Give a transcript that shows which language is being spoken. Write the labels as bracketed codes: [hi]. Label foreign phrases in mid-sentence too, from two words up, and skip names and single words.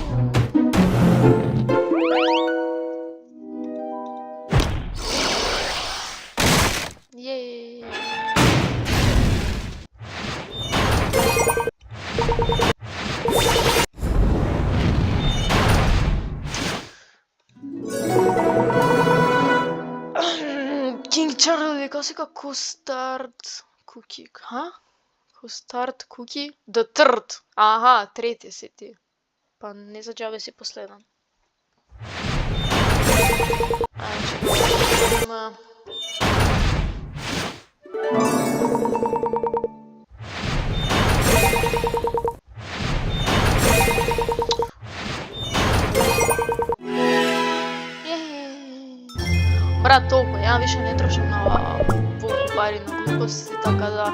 [mk] Јеј! King Charlie вика сега Custard Cookie, ха? [en] Custard Cookie? The third. [mk] Аха, трети си ти. Па не за џабе си последен. Има... Брат, толку, ја више не трошам на волку пари на глупости, така да...